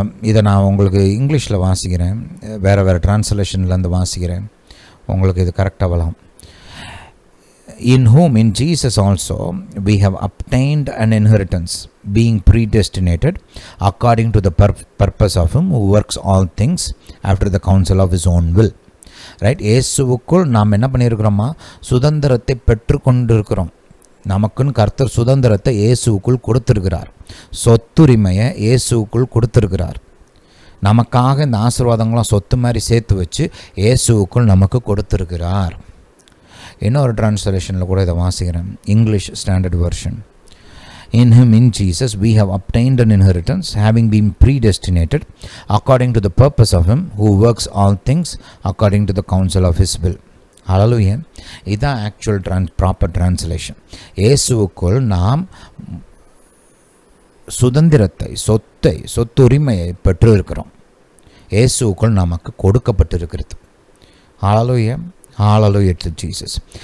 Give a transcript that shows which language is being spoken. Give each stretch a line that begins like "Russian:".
Tamil: இதை நான் உங்களுக்கு இங்கிலீஷில் வாசிக்கிறேன், வேறு டிரான்ஸ்லேஷன்லேருந்து வாசிக்கிறேன், உங்களுக்கு இது கரெக்டாக வரலாம்.
English: In whom, in Jesus also, we have obtained an inheritance, being predestinated according to the purpose of Him who works all things after the counsel of His own will.
Tamil: Right, இயேசுவுக்குள் நாம் என்ன பண்ணியிருக்கிறோமா? சுதந்திரத்தை பெற்றுக்கொண்டிருக்கிறோம். நமக்குன்னு கர்த்தர் சுதந்திரத்தை இயேசுவுக்குள் கொடுத்திருக்கிறார். சொத்துரிமையை இயேசுவுக்குள் கொடுத்திருக்கிறார். நமக்காக இந்த ஆசீர்வாதங்களாம் சொத்து மாதிரி சேர்த்து வச்சு இயேசுவுக்குள் நமக்கு கொடுத்திருக்கிறார். இன்னொரு டிரான்ஸ்லேஷனில் கூட இதை வாசிக்கிறேன், English standard version.
English: In Him, in Jesus, we have obtained an inheritance, having been predestinated according to the purpose of Him who works all things according to the counsel of His will. Hallelujah.
Tamil: இதுதான் actual proper translation. இயேசுவுக்குள் நாம் சுதந்திரத்தை, சொத்துரிமையை பெற்று இருக்கிறோம். இயேசுவுக்குள் நமக்கு கொடுக்கப்பட்டிருக்கிறது. ஹல்லேலூயா, ஹல்லேலூயா to Jesus.